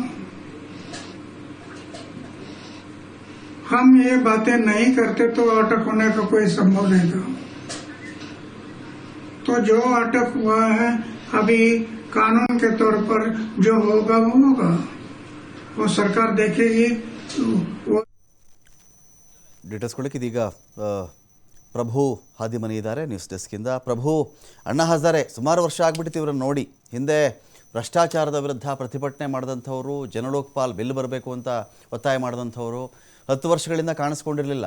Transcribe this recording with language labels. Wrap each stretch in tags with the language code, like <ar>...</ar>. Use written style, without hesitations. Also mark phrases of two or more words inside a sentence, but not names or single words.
<hi>हम ये बातें नहीं करते तो अटक होने का कोई संभव नहीं था। तो जो अटक हुआ है, अभी कानून के तौर पर जो होगा वो होगा, वो सरकार देखेगी।</hi> <kn>ಡೀಟೇಲ್ಸ್ ಕೊಡಲಿಕ್ಕೆ ಇದೀಗ ಪ್ರಭು ಹಾದಿಮನಿ ಇದ್ದಾರೆ ನ್ಯೂಸ್ ಡೆಸ್ಕಿಂದ. ಪ್ರಭು, ಅಣ್ಣಾ ಹಜಾರೆ ಸುಮಾರು ವರ್ಷ ಆಗ್ಬಿಟ್ಟಿತ್ತು ಇವರನ್ನು ನೋಡಿ. ಹಿಂದೆ ಭ್ರಷ್ಟಾಚಾರದ ವಿರುದ್ಧ ಪ್ರತಿಭಟನೆ ಮಾಡಿದಂಥವರು, ಜನಲೋಕಪಾಲ್ ಬಿಲ್ ಬರಬೇಕು ಅಂತ ಒತ್ತಾಯ ಮಾಡಿದಂಥವರು 10 ವರ್ಷಗಳಿಂದ ಕಾಣಿಸ್ಕೊಂಡಿರಲಿಲ್ಲ.</kn>